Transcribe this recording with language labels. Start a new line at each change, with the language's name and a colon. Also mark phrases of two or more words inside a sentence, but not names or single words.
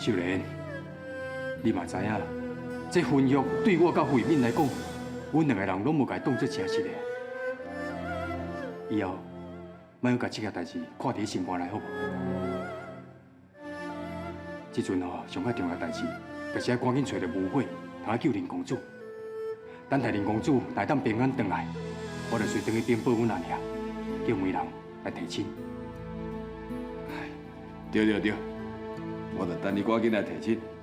Min Nan Chinese: 秀莲，你嘛知影，这婚约对我甲慧敏来讲，阮两个人拢无甲当作正式的。以后，莫用甲这件代志看伫心肝内，好无？这阵吼，上较重要的代志，就是要赶紧找到吴慧，通救林公主。等待林公主来当平安回来，我就随回去禀报阮阿娘，叫媒人来提亲。对，我就等你赶紧来提亲。